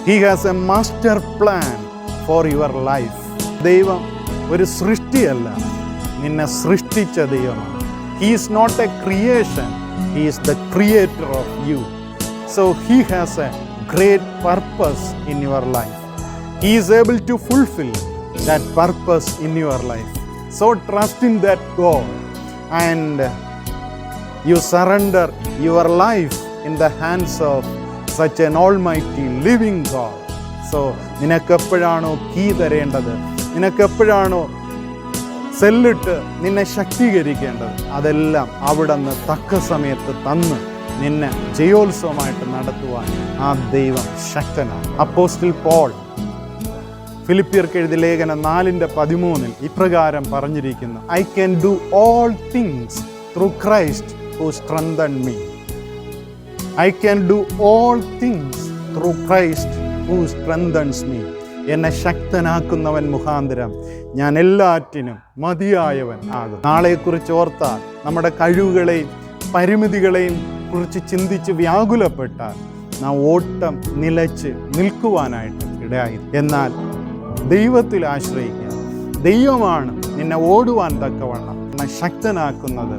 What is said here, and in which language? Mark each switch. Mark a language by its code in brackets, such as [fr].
[en] He has a master plan for your life. [ml] ദൈവം ഒരു സൃഷ്ടിയല്ല, നിന്നെ സൃഷ്ടിച്ച ദൈവമാണ്. [en] He is not a creation, he is the creator of you. So he has a great purpose in your life. He is able to fulfill that purpose in your life. So trust in that God and you surrender your life in the hands of such an almighty living God. [ml] So നിനക്കെപ്പോഴാണോ key തരേണ്ടത്, നിനക്കെപ്പോഴാണോ സെല്ലിട്ട് നിന്നെ ശക്തീകരിക്കേണ്ടത്, അതെല്ലാം അവിടുന്ന് തക്ക സമയത്ത് തന്ന് നിന്നെ ജയോത്സവമായിട്ട് നടത്തുവാൻ ആ ദൈവം ശക്തനാണ്. അപ്പോസ്തലൻ പോൾ ഫിലിപ്പിയർക്ക് എഴുതിയ ലേഖനം 4:13 ഇപ്രകാരം പറഞ്ഞിരിക്കുന്നു: [en] I can do all things through Christ who strengthened me. I can do all things through Christ who strengthens me. [ml] എന്നെ ശക്തനാക്കുന്നവൻ മുഖാന്തരം ഞാൻ എല്ലാറ്റിനും മതിയായവൻ ആകും. നാളെക്കുറിച്ച് ഓർത്താൽ, നമ്മുടെ കഴിവുകളെയും പരിമിതികളെയും കുറിച്ച് ചിന്തിച്ച് വ്യാകുലപ്പെട്ടാൽ നാം ഓട്ടം നിലച്ച് നിൽക്കുവാനായിട്ട് ഇടയായി. എന്നാൽ ദൈവത്തിൽ ആശ്രയിക്കുക. ദൈവമാണ് നിന്നെ ഓടുവാൻ തക്കവണ്ണം എന്നെ ശക്തനാക്കുന്നത്.